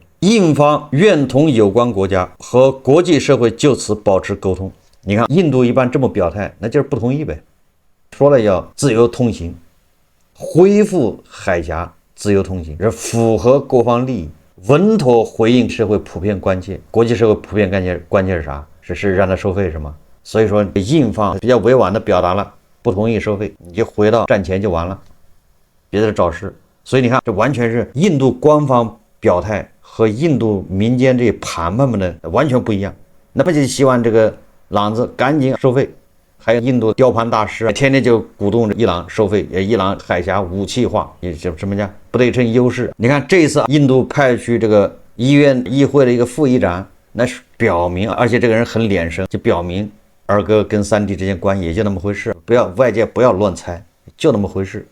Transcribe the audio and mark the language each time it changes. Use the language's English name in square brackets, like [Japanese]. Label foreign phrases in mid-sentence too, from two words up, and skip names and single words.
[Chinese] 印方願同有關國家和國際社會就此保持溝通。你看印度一般這麼表態，那就是不同意唄，說了要自由通行，恢復海峽自由通行，是符合各方利益，穩妥回應社會普遍關切。國際社會普遍關切是啥？是讓他收費是嗎？所以說印方比較委婉的表达了不同意收费，你就回到战前就完了，別的找事。所以你看，這完全是印度官方表態和印度民間這些談判们的完全不一樣。那不就希望這個朗子趕緊收費，還有印度雕盤大師天天就鼓動着伊朗收費，伊朗海峽武器化，也就什麼叫不对称優勢。你看這一次印度派去這個醫院議會的一個副議長，那是表明，而且這個人很臉生，就表明二哥跟三弟之間關係也就那麼回事，不要外界不要亂猜，就那麼回事。